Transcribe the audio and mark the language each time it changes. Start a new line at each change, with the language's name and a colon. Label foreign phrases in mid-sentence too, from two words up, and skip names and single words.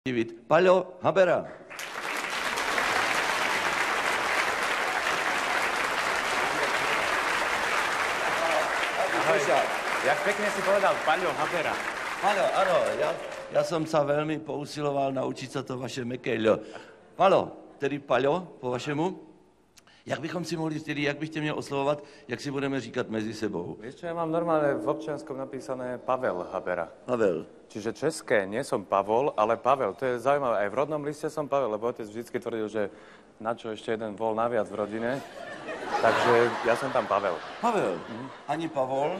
Czech: divit Paľo Habera.
Slovak: Jak pekne si povedal, Paľo Habera. Paľo, áno, ja som sa veľmi pousiloval naučiť sa to vaše meké L.
Czech: Paľo, tedy Paľo, po vašemu. Jak bychom si mohli tedy, jak byste mě oslovovat, jak si budeme říkat mezi sebou?
Slovak: Vieš čo, ja mám normálne v občianskom napísané Pavel Habera. Pavel. Čiže české, nie som Pavol, ale Pavel. To je zaujímavé. Aj v rodnom liste som Pavel, lebo otec vždycky tvrdil, že na čo ešte jeden vol naviac v rodine. Takže ja som tam Pavel. Pavel, ani Pavol.